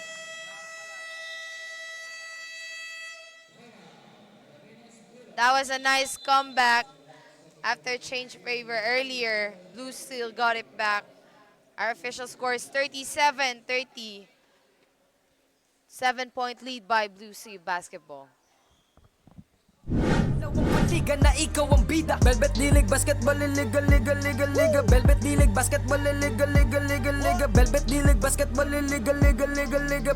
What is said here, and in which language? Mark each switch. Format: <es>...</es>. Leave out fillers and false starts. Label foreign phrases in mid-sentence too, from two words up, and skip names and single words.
<en>That was a nice comeback after change favor earlier. Blue Steel got it back. Our official score is 37-30. 7-point lead by Blue Steel Basketball.</en> <tl>Liga na ikaw ang bida. Velvet Dilig Basketball, liga, liga, liga, liga. Velvet Dilig Basketball, liga, liga, liga, liga. Velvet Dilig Basketball, liga, liga, liga, liga.</tl>